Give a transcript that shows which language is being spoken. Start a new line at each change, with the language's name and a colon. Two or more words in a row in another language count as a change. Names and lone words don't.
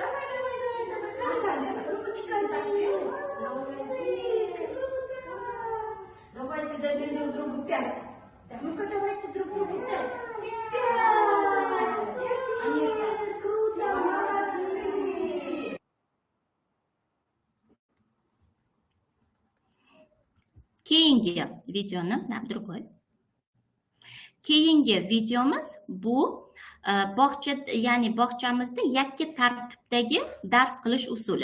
Russian: Давай. Ручками. Молодцы. Давайте дадим друг другу 5. Ну-ка, давайте друг другу 5. 5! Круто, молодцы!
Uzbek: Keyingi videoni, другой. Keyingi videomiz bu bog'cha, ya'ni bog'chamizda yakka tartibdagi dars qilish usuli.